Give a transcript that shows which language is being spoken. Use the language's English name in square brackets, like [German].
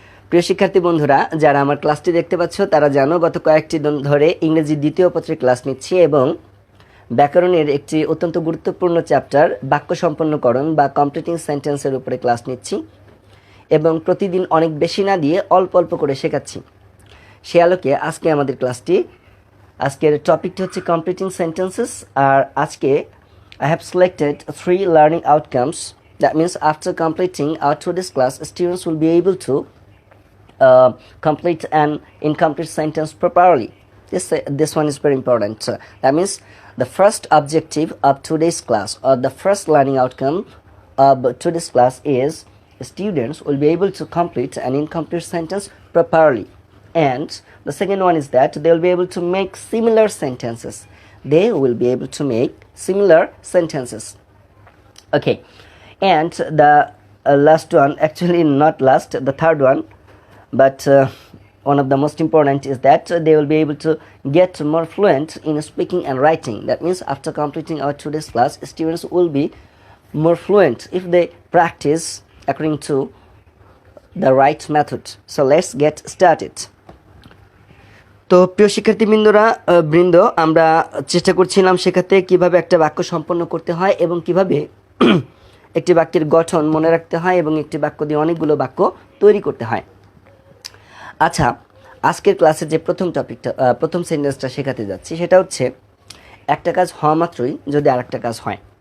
[Bangla] প্রিয় শিক্ষার্থী বন্ধুরা, যারা আমার ক্লাসটি দেখতে পাচ্ছ তারা জানো গত কয়েকটি দিন ধরে ইংরেজি দ্বিতীয় পত্রের ক্লাস নিচ্ছি এবং ব্যাকরণের একটি অত্যন্ত গুরুত্বপূর্ণ চ্যাপ্টার বাক্য সম্পন্নকরণ বা কমপ্লিটিং সেন্টেন্সের উপরে ক্লাস নিচ্ছি এবং প্রতিদিন অনেক বেশি না দিয়ে অল্প অল্প করে শেখাচ্ছি। সে আলোকে আজকে আমাদের ক্লাসটি, আজকের টপিকটি হচ্ছে কমপ্লিটিং সেন্টেন্সেস। আর আজকে [English] I have selected 3 learning outcomes. That means after completing our today's class, students will be able to complete an incomplete sentence properly. This one is very important. That means the first objective of today's class, or the first learning outcome of today's class, is students will be able to complete an incomplete sentence properly. And the second one is that they will be able to make similar sentences. They will be able to make similar sentences. Okay. And the last one, actually not last, the third one, but one of the most important is that they will be able to get more fluent in speaking and writing. That means after completing our today's class, students will be more fluent if they practice according to the right method. So let's get started. [Bangla] তো প্রিয় শিক্ষার্থীবৃন্দ, আমরা চেষ্টা করছিলাম শেখাতে কিভাবে একটা বাক্য সম্পন্ন করতে হয় এবং কিভাবে একটি বাক্যের গঠন মনে রাখতে হয় এবং একটি বাক্য দিয়ে অনেকগুলো বাক্য তৈরি করতে হয়। আচ্ছা, আজকের ক্লাসের যে প্রথম সেন্টেন্সটা শেখাতে যাচ্ছি সেটা হচ্ছে একটা কাজ হওয়া মাত্রই যদি আরেকটা কাজ হয়।